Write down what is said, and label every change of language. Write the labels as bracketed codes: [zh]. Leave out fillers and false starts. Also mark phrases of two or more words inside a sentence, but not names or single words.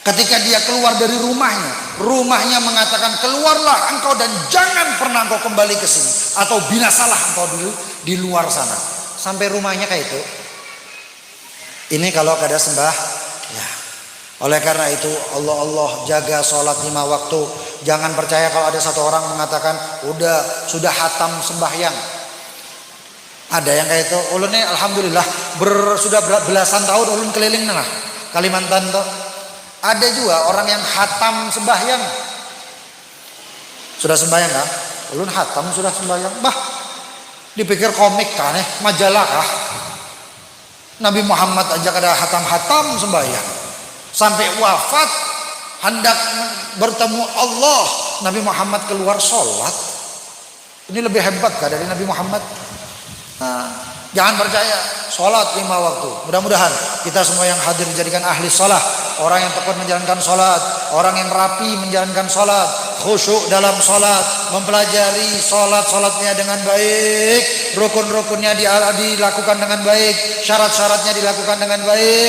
[id] Ketika dia keluar dari rumahnya mengatakan, keluarlah engkau dan jangan pernah engkau kembali ke sini, atau binasalah engkau di luar sana. Sampai rumahnya kayak itu. Ini kalau kada sembah ya. Oleh karena itu Allah jaga sholat 5 waktu. Jangan percaya kalau ada satu orang mengatakan sudah hatam sembahyang. Ada yang kayak itu. Ulun nih alhamdulillah sudah belasan tahun ulun keliling nah Kalimantan tuh. Ada juga orang yang hatam sembahyang. Sudah sembahyang kan? Ulun hatam sudah sembahyang. Bah, dipikir komik kan majalah kah? Nabi Muhammad aja kada hatam sembahyang. Sampai wafat hendak bertemu Allah, Nabi Muhammad keluar sholat. Ini lebih hebat kah dari Nabi Muhammad? Nah, jangan percaya, sholat 5 waktu. Mudah-mudahan kita semua yang hadir dijadikan ahli sholat, orang yang tekun menjalankan sholat, orang yang rapi menjalankan sholat, khusyuk dalam sholat, mempelajari sholatnya dengan baik, rukun-rukunnya dilakukan dengan baik, syarat-syaratnya dilakukan dengan baik.